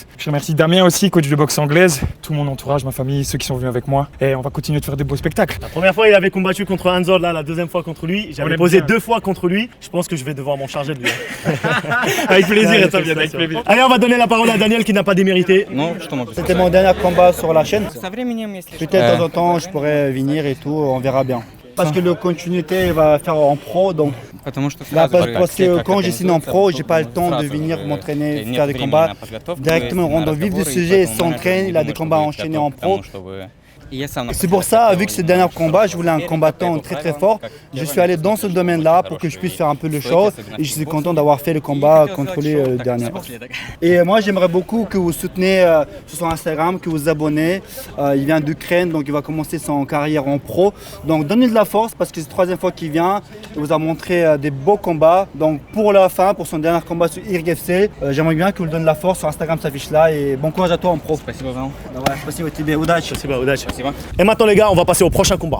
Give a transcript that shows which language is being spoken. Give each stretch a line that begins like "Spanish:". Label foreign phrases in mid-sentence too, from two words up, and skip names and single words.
French: Je remercie Damien aussi, coach de boxe anglaise, tout mon entourage, ma famille, ceux qui sont venus avec moi. Et on va continuer de faire des beaux spectacles. La première fois, il avait combattu contre Hanzor, là, la deuxième fois contre lui. On J'avais l'aime posé bien. 2 fois contre lui. Je pense que je vais devoir m'en charger de lui. Avec plaisir, Ouais, et ça vient avec félicitations. plaisir. Allez, on va donner la parole à Daniel qui n'a pas démérité. C'était mon dernier combat sur la chaîne.
Russian: Со временем, если что.
French: Peut-être de temps en temps, je pourrais venir et tout, on verra bien. Parce que le continuité va faire en pro, donc
Russian: Потому что
French: là,
Russian: сразу
French: parce que
Russian: как
French: quand j'ai signé en
Russian: организуется
French: pro,
Russian: все,
French: j'ai pas le temps de
Russian: сразу,
French: venir m'entraîner,
Russian: нет
French: faire des
Russian: времени
French: combats.
Russian: на подготовку,
French: Directement, on
Russian: на
French: rentre dans le vif du
Russian: разговоры, и
French: sujet,
Russian: поэтому
French: s'entraîne,
Russian: менеджер
French: il a
Russian: не
French: des
Russian: думает,
French: combats
Russian: что вы
French: enchaînés
Russian: готовы
French: en
Russian: к тому,
French: pro.
Russian: чтобы- И я сам на
French: C'est pour ça, vu que c'est le dernier combat, je voulais un combattant très fort. Je suis allé dans ce domaine-là pour que je puisse faire un peu le show et je suis content d'avoir fait le combat contre lui le dernier. Et moi, j'aimerais beaucoup que vous souteniez sur son Instagram, que vous vous abonnez. Il vient d'Ukraine, donc il va commencer son carrière en pro. Donc donnez de la force parce que c'est la troisième fois qu'il vient. Il vous a montré des beaux combats. Donc pour la fin, pour son dernier combat sur IRGFC, j'aimerais bien que vous lui donniez de la force. Sur Instagram s'affiche là et bon courage à toi en pro.
Russian: Спасибо вам. Давай, спасибо тебе, удачи.
French: C'est pas audace.
Russian: Спасибо.
French: Et maintenant, les gars, on va passer au prochain combat.